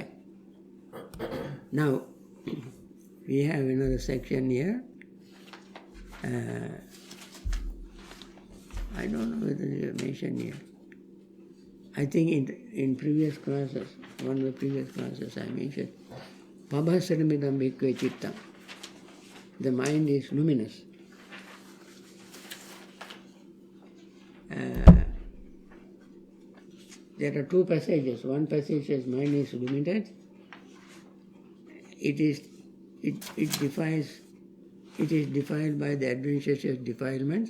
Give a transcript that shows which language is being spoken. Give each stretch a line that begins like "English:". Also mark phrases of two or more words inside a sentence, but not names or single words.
English: Now, we have another section here. I don't know whether you mentioned here. I think in previous classes, one of the previous classes I mentioned,
Pali: Pabhasaramidam bhikkhve chittam.
English: The mind is luminous. There are 2 passages. One passage says mind is limited. It is defiled by the adventitious defilements.